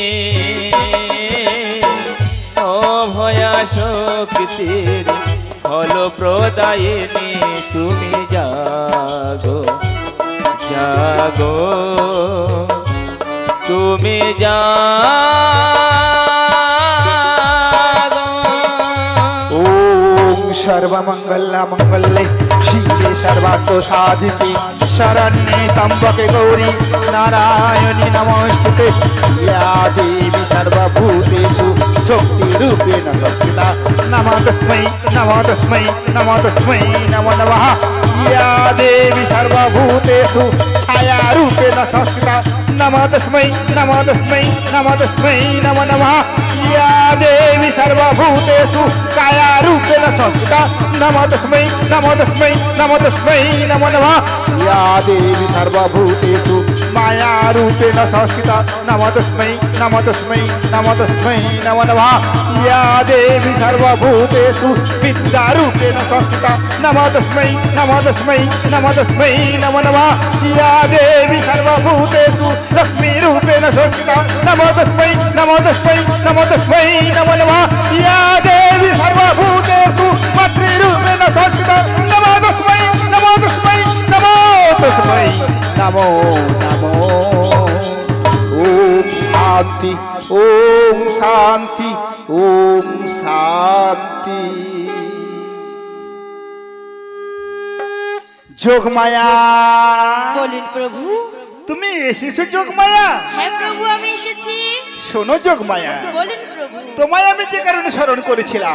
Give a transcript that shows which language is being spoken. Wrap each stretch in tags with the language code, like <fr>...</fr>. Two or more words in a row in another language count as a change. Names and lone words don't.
<bn>অভয়া শক্তির ফলপ্রদায়িনী তুমি জাগো জাগো তুমি জাগো</bn> <sa>ওম সর্বমঙ্গল মঙ্গলে শিবে সর্বার্থ সাধিকে শরণ্যে ত্র্যম্বকে গৌরী নারায়ণী নমস্তুতে ইয়া দেবী সর্বভূতেষু শক্তি রূপেণ সংস্থিতা নমো তস্मै নমো তস্मै নমো তস্मै নমো নমঃ ইয়া দেবী সর্বভূতেষু ছায়া রূপেণ সংস্থিতা নমো তস্मै নমো তস্मै নমো তস্मै নমো নমঃ ইয়া দেবী সর্বভূতেষু কায়া রূপেণ সংস্থিতা নমো তস্मै নমো তস্मै নমো তস্मै নমো নমঃ ইয়া দেবী সর্বভূতেষু মায়া রূপেণ সংস্থিতা নমো তস্मै নমো তস্मै নমো তস্मै নমো নমঃ ইয়া দেবী সর্বভূতেষু বিদ্যা রূপেণ সংস্থিতা নমো তস্मै নমো তস্मै নমো তস্मै নমো নমঃ ইয়া দেবী সর্বভূতেষু লক্ষ্মী রূপেণ সংস্থিতা নমো তস্मै নমো তস্मै নমো তস্मै নমো নমঃ ইয়া দেবী সর্বভূতেষু মাতৃরূপেণ সংস্থিতা নমো তস্मै নমো তস্मै নমো তস্मै নমো নমো ওম শান্তি ওম শান্তি ওম শান্তি যোগমায়া</sa> <bn>বলুন প্রভু। তুমি এসেছো যোগমায়া? হ্যাঁ প্রভু আমি এসেছি। শোনো যোগমায়া, বলুন প্রভু। তোমায় আমি যে কারণে স্মরণ করেছিলাম,</bn>